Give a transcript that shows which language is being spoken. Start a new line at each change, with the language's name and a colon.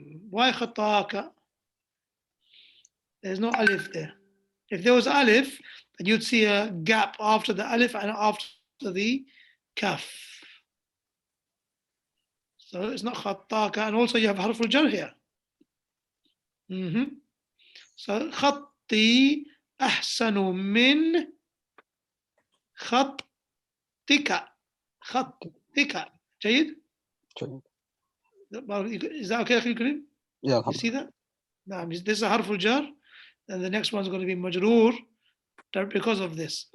English: Why خطاك? There's no alif there. If there was alif, then you'd see a gap after the alif and after the kaf. So it's not خطاك, and also you have harf al-jar here.
Arabic: So خطي أحسن من خطك. خطك. جيد?
English: Is that okay, أخي الكريم? Yeah, you see that? No, this is a harf al-jar, and the next one is going to be majroor because of this.